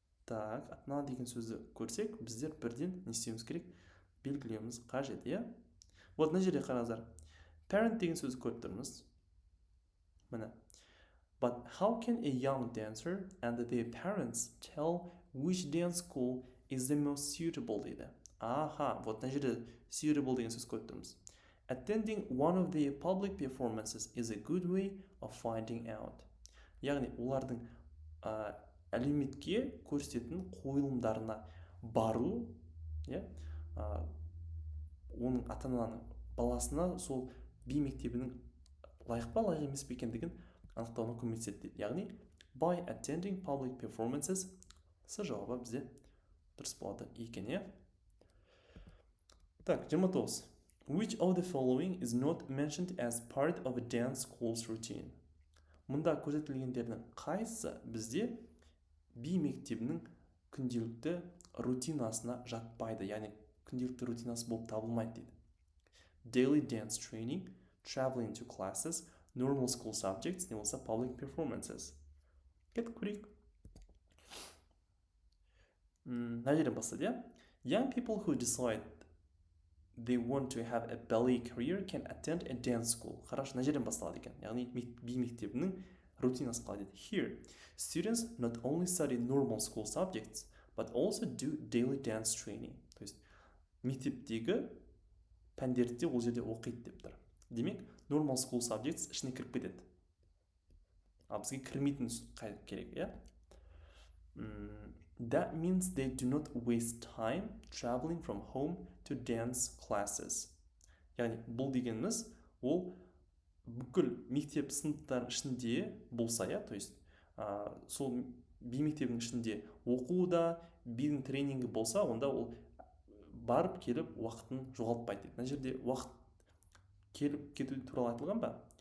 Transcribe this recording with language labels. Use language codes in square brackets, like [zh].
[kk] Так, ата-ана деген сөзді көрсек, біздер бірден не істеуіміз керек? Белгілеуіміз қажет, иә? Вот мына жерде қараңыздар. Parent деген сөзді көріп тұрмыз. Міне. [en] But how can a young dancer and their parents tell which dance school is the most suitable [kk] дейді. Вот мына жерде suitable деген сөз көріп тұрмыз. [en] Attending one of their public performances is a good way of finding out. [kk] Яғни олардың әлеуметке көрсететін қойылымдарына бару, оның ата-ананың баласына сол би мектебінің лайық па лайық емес пе екендігін анықтауына көмектеседі дейді. Яғни [en] by attending public performances [kk] С жауабы бізде дұрыс болады екен, иә? Так, 29. [en] Which of the following is not mentioned as part of a dance school's routine? [kk] Мұнда көрсетілгендердің қайсысы бізде би мектебінің күнделікті рутинасына жатпайды, яғни күнделікті рутинасы болып табылмайды дейді. [en] Daily dance training, traveling to classes, normal school subjects, [kk] не болса [en] public performances. [kk] Кеттік көрейік. Мына жерден бастады, иә? [en] Young people who decide they want to have a ballet career can attend a dance school. [ru] Хорошо, [kk] мына жерден басталады екен. Яғни би мектебінің рутинасы қалай дейді. [en] Here, students not only study normal school subjects, but also do daily dance training. [ru] То есть, [kk] мектептегі пәндерді ол жерде оқиды деп тұр. Демек, normal school subjects ішіне кіріп кетеді. Бізге кірмейтін керек, иә? [en] That means they do not waste time traveling from home to dance classes. [kk] Яғни, бұл дегеніміз, ол бүкіл мектеп сыныптар ішінде болса, иә? [ru] То есть, [kk] сол би мектебінің ішінде оқу да, бидің тренингі болса, онда ол барып келіп уақытын жоғалтпайды. Мына жерде уақыт келіп кету туралы айтылған ба?